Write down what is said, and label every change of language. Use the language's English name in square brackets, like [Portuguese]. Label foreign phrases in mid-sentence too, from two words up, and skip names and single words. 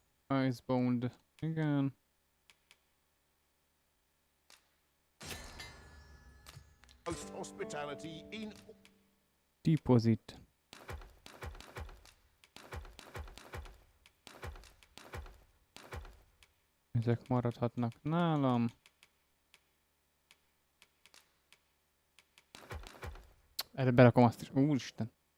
[Hungarian] Icebound. Igen. [English] Most hospitality in... Deposit. [Hungarian] Ezek maradhatnak nálam. Erre berakom azt is. Úristen.